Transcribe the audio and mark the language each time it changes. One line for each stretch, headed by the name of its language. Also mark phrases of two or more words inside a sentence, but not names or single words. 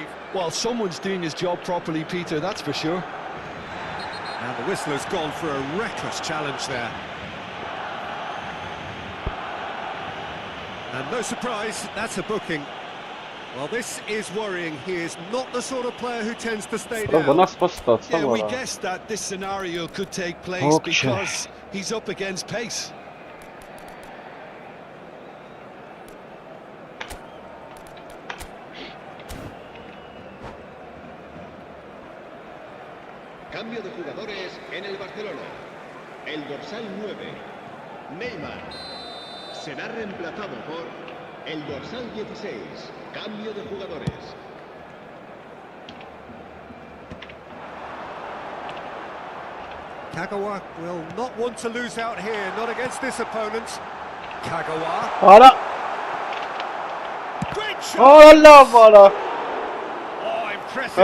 English: Well, someone's doing his job properly, Peter, that's for sure. And the whistler's gone for a reckless challenge there. And no surprise, that's a booking. Well, this is worrying. He is not the sort of player who tends to stay down.
Armenian: վնաս պստած,
English: Yeah, we ora։ guessed that this scenario could take place Okay. because he's up against pace.
Spanish: Cambio de jugadores en el Barcelona. El dorsal 9, Neymar, será reemplazado por el dorsal 16. Cambio de jugadores.
English: Kagawa will not want to lose out here, not against this opponent. Kagawa. Ora Great shot! Ora love ora. Oh, impressive